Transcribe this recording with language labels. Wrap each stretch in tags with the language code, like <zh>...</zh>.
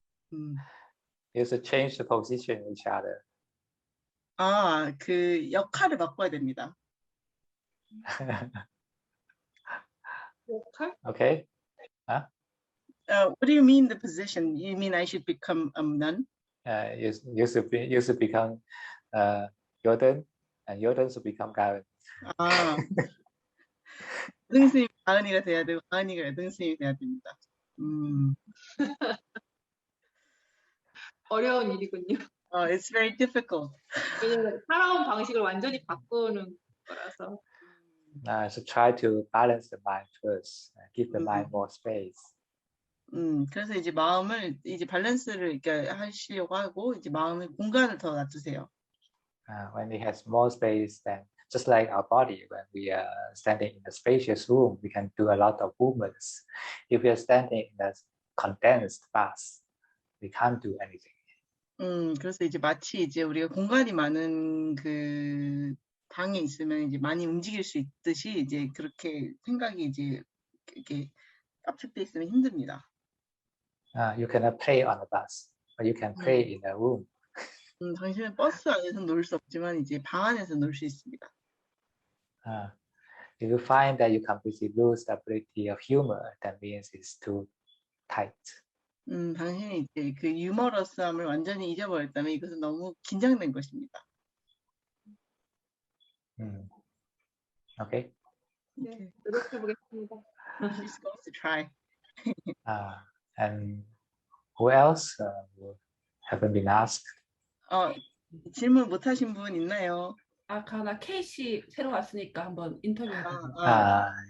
<en>You should change the position of each other.</en> <ko>그 역할을 바꿔야 됩니다. 역할?</ko> <en>Okay. What do you mean the position? You mean I should become a nun? You should become Jordan, and Jordan should become Karen.</en> <ko>여등스님 가은이가 돼야 되고 가은이가 여등스님이 돼야 됩니다. 어려운 일이군요.</ko> <en>It's very difficult.</en> <ko>왜냐면 살아온 방식을 완전히 바꾸는 거라서.</ko> <en>So try to balance the mind first. Give the mind more space.</en> <ko>그래서 이제 마음을 이제 밸런스를 이렇게 하시려고 하고 이제 마음의 공간을 더 놔두세요.</ko> <en>When it has more space, then just like our body, when we are standing in a spacious room, we can do a lot of movements. If we are standing in a condensed space, we can't do anything.</en> <ko>그래서 이제 마치 이제 우리가 공간이 많은 그 방에 있으면 이제 많이 움직일 수 있듯이 이제 그렇게 생각이 이제 이렇게 압축돼 있으면 힘듭니다.</ko> <en>You cannot play on a bus, but you can play in a room.</en> <ko>당신은 버스 안에서 놀 수 없지만 이제 방 안에서 놀 수 있습니다.</ko> <en>If you find that you completely lose the ability of humor, that means it's too tight.</en> <ko>당신이 이제 그 유머러스함을 완전히 잊어버렸다면 이것은 너무 긴장된 것입니다.</ko> <en>Okay.</en> <ko>네, 노력해보겠습니다.</ko> <en>She's going to try. And who else haven't been asked?</en> <ko>질문 못 하신 분 있나요? 가나 케이씨 새로 왔으니까 한번 인터뷰 해보세요.</ko>